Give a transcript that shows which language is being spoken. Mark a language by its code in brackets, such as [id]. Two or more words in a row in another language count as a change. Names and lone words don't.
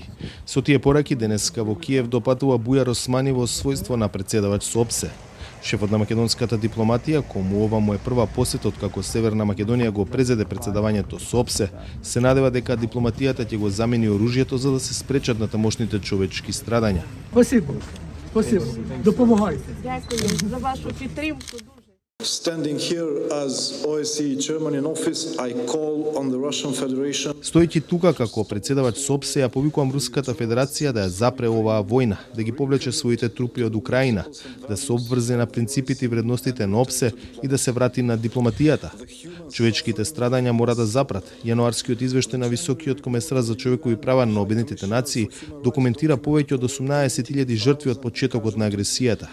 [mk] Со тие пораки денеска во Киев допатува Бујар Османи во својство на претседавач со ОПСЕ. Шефот на македонската дипломатија, кому ова му е прва посета откако Северна Македонија го презеде претседавањето со ОПСЕ, се надева дека дипломатијата ќе го замени оружјето за да се спречат натамошните човечки страдања. [uk] Спасибо. Допомагайте. Дякую за вашу підтримку. [en] Standing here as OSCE chairman in office, I call on the Russian Federation. [mk] Стојќи тука како претседавач со ОПСЕ, ја повикувам Руската Федерација да ја запре оваа војна, да ги повлече своите трупи од Украина, да се обврзе на принципите и вредностите на ОПСЕ и да се врати на дипломатијата. Човечките страдања мора да запрат. Јануарскиот извештај на Високиот комесар за човекови права на Обединетите нации документира повеќе од 18.000 жртви од почетокот на агресијата.